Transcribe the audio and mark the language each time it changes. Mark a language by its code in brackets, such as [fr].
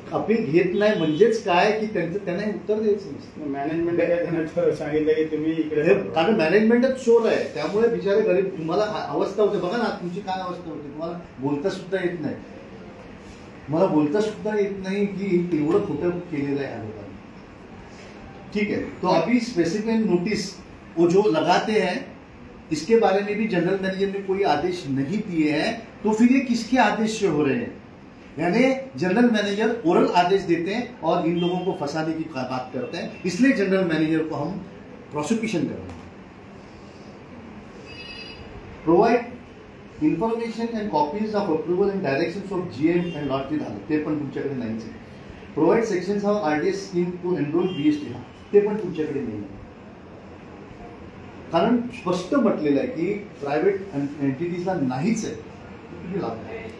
[mr] Appeal घेत नाही म्हणजेच काय की त्यांना उत्तर द्यायचं नसतं. मॅनेजमेंट सांगितलं की तुम्ही इकडे, कारण मॅनेजमेंटच शोर आहे, त्यामुळे बिचारे गरीब तुम्हाला अवस्था होते. बघा ना तुमची काय अवस्था होती, तुम्हाला बोलता सुद्धा येत नाही. मला बोलता सुद्धा येत नाही की एवढं खोटं केलेलं आहे लोकांनी. [hi] ठीक है, तो अभी स्पेसिफिक नोटिस वो जो लगाते हैं इसके बारे में भी जनरल मैनेजर ने कोई आदेश नहीं दिए हैं. तो फिर ये किसके आदेश से हो रहे हैं, यानी जनरल मैनेजर ओरल आदेश देते हैं और इन लोगों को फंसाने की बात करते हैं. इसलिए जनरल मैनेजर को हम प्रोसिक्यूशन कर रहे हैं. [en] provide information and copies of approval and directions of GM and [mr] lottery झालं ते पण तुमच्याकडे नाहीच आहे. [en] provide sections of RDS scheme to enrol BST [mr] ते पण तुमच्याकडे नाही आहे. कारण स्पष्ट म्हटलेलं आहे की प्रायव्हेट एंटिटीजला नाहीच आहे.